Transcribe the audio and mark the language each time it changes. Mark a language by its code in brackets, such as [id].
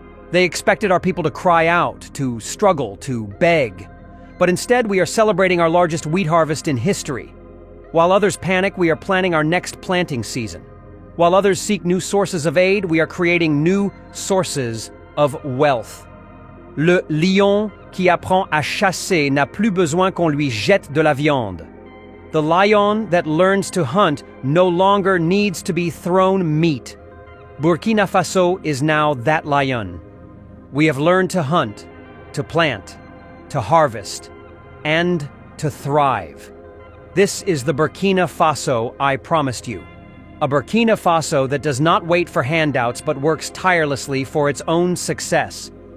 [en] They expected our people to cry out, to struggle, to beg. But instead, we are celebrating our largest wheat harvest in history. While others panic, we are planning our next planting season. While others seek new sources of aid, we are creating new sources of wealth. [fr] Le lion qui apprend à chasser n'a plus besoin qu'on lui jette de la viande. [en] The lion that learns to hunt no longer needs to be thrown meat. Burkina Faso is now that lion. We have learned to hunt, to plant, to harvest, and to thrive. This is the Burkina Faso I promised you. A Burkina Faso that does not wait for handouts but works tirelessly for its own success.